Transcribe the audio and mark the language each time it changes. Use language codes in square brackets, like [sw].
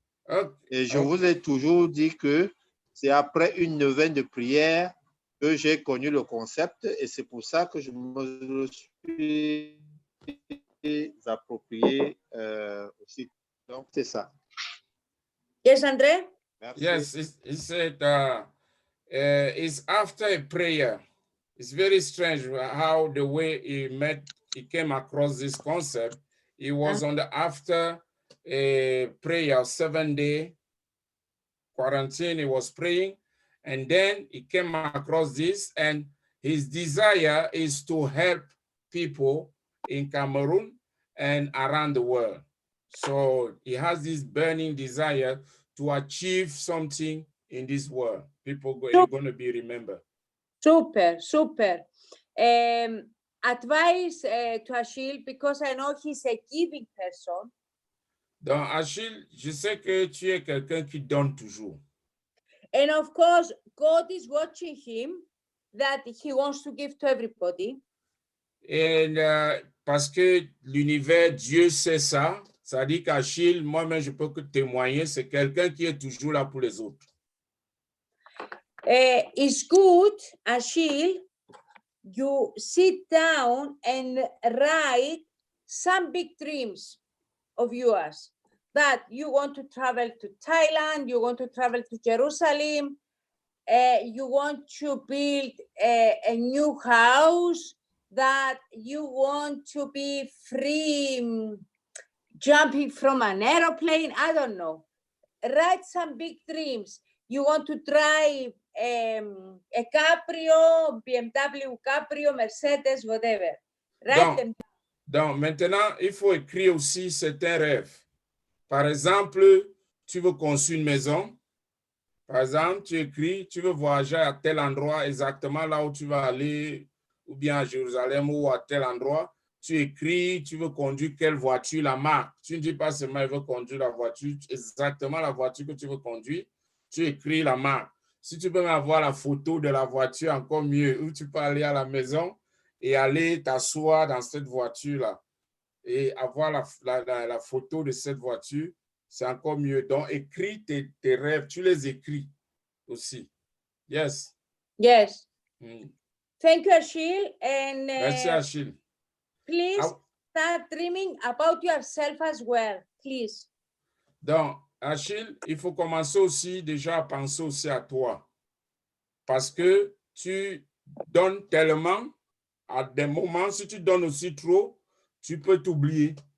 [en] Okay. [fr] Et je vous ai toujours dit que c'est après une neuvaine de prière que j'ai connu le concept et c'est pour ça que je me le suis approprié aussi. Donc, c'est ça. [en] Yes, André? [fr] Merci. [en] Yes, he said it's after a prayer. It's very strange how the way he came across this concept. He was on the after a prayer, 7-day quarantine, he was praying, and then he came across this, and his desire is to help people in Cameroon and around the world. So he has this burning desire to achieve something in this world. People are going to be remembered. Super, super. Advice to Achille, because I know he's a giving person. [fr] Donc, Achille, je sais que tu es quelqu'un qui donne toujours. [en] And of course, God is watching him, that he wants to give to everybody. [fr] Et parce que l'univers, Dieu sait ça, ça dit qu'Achille, moi-même, je peux que témoigner, c'est quelqu'un qui est toujours là pour les autres. [en] It's good, Achille, you sit down and write some big dreams of yours, that you want to travel to Thailand, you want to travel to Jerusalem, you want to build a new house, that you want to be free jumping from an aeroplane, I don't know. Write some big dreams. You want to drive a Caprio, BMW Caprio, Mercedes, whatever. Write them. [fr] Donc, maintenant, il faut écrire aussi certains rêves. Par exemple, tu veux construire une maison. Par exemple, tu écris, tu veux voyager à tel endroit, exactement là où tu vas aller, ou bien à Jérusalem ou à tel endroit. Tu écris, tu veux conduire quelle voiture, la marque. Tu ne dis pas seulement, je veux conduire la voiture, exactement la voiture que tu veux conduire. Tu écris la marque. Si tu peux avoir la photo de la voiture, encore mieux, où tu peux aller à la maison et aller t'asseoir dans cette voiture-là et avoir la photo de cette voiture, c'est encore mieux. Donc, écris tes rêves, tu les écris aussi. [en] Yes. Yes. Mm. Thank you, Achille. And [fr] Merci, Achille. [en] please start dreaming about yourself as well, please. [fr] Donc, Achille, il faut commencer aussi déjà à penser aussi à toi. Parce que tu donnes tellement, à des moments, si tu donnes aussi trop, tu peux t'oublier.